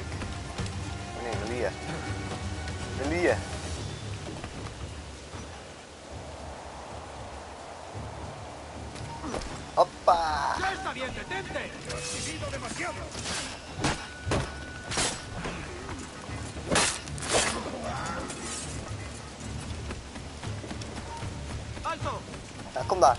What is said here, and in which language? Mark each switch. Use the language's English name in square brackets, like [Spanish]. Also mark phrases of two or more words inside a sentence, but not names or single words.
[Dutch] Oh nee, Melia. Melia. Hoppa! [Spanish] ¡Ya está bien, detente! ¡Has vivido demasiado! ¡Alto! [Dutch] Ja, kom daar.